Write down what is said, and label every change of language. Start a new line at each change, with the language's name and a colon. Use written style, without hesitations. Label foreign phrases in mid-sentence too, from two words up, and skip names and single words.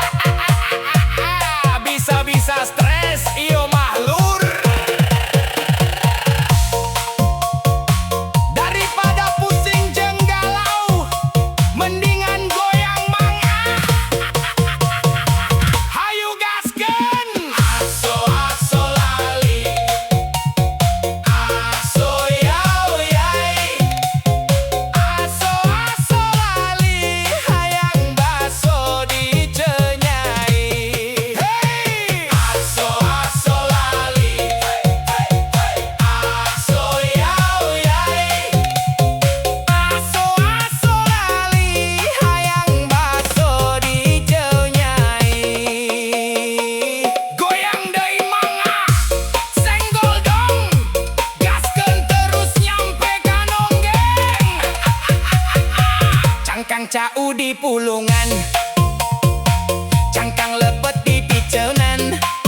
Sundanese: Bisa-bisa stres ieu mah lur. Daripada pusing jeung galau, mendingan goyang mangga. Hayu gaskeun. Aso aso lali, aso yau yai, aso aso lali, hayang baso dicenyai. Hey, aso aso lali, aso yau yai, aso aso lali, hayang baso dicenyai. Goyang deui mangga,
Indonesian: senggol dong,
Sundanese: gaskeun terus nyampe ka nonggeng. Cangkang cau di pulungan, cangkang lepet di piceunan.